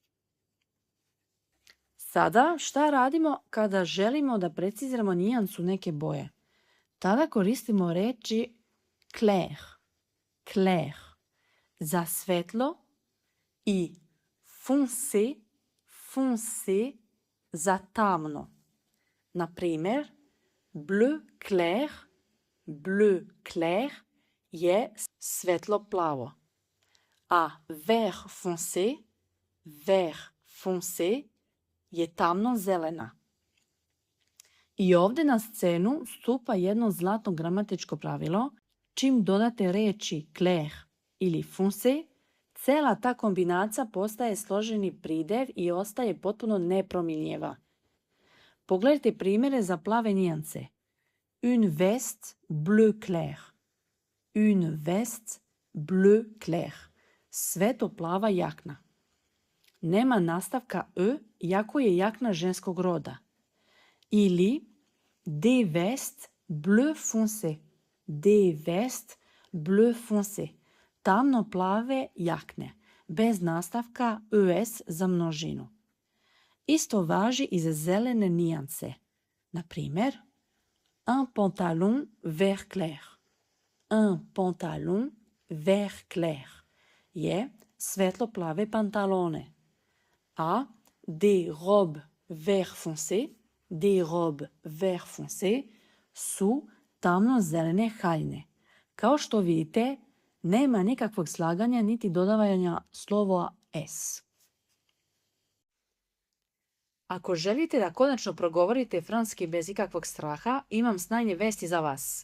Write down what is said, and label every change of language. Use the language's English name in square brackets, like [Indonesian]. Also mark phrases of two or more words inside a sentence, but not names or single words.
[Serbian] Sada šta radimo kada želimo da preciziramo nijansu neke boje? Tada koristimo reči [French] clair, clair [Serbian] za svetlo i [French] foncé, foncé [Serbian] za tamno. Na primjer, [French] bleu clair [Serbian] je svetlo plavo, a [French] vert foncé [Serbian] je tamno zelena. I ovdje na scenu stupa jedno zlatno gramatičko pravilo. Čim dodate reči clair ili foncé, cela ta kombinacija postaje složeni pridev i ostaje potpuno nepromjenjiva. Pogledajte primjere za plave nijance. [French] Une veste bleu clair. Une veste bleu clair. [Serbian] Svetlo plava jakna. Nema nastavka e, iako je jakna ženskog roda. [French] Ili des vestes bleu foncé. Des vestes bleu foncé. [Serbian] Tamno plave jakne. Bez nastavka es za množinu. Isto važi i za zelene nijance. Na primjer, [French] un pantalon vert clair. Un pantalon vert clair [Serbian] je svetlo plave pantalone. A [French] des robes vert foncé [Serbian] su tamno zelene haljine. Kao što vidite, nema nikakvog slaganja niti dodavanja slova s. Ako želite da konačno progovorite francuski bez ikakvog straha, imam sjajne vesti za vas.